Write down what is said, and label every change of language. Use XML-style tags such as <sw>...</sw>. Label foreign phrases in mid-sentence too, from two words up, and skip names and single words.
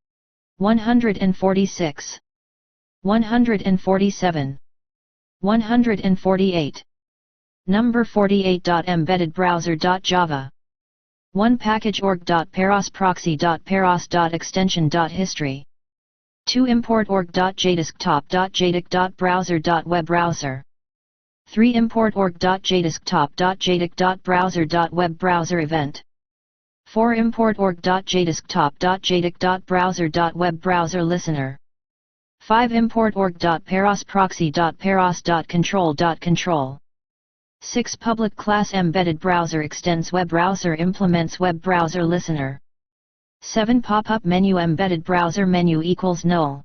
<en>146. 147. 148. Number 48.embeddedbrowser.java. 1 package org.paros proxy.paros.extension.history. 2 import org.jdesktop.jdic.browser.web browser. 3 import org.jdesktop.jdic.browser.web browser event. 4 import org.jdesktop.jdic.browser.web browser listener. 5 import org.paros proxy.paros.control.control. 6 public class embedded browser extends web browser implements web browser listener. 7 pop-up menu embedded browser menu equals null.</en>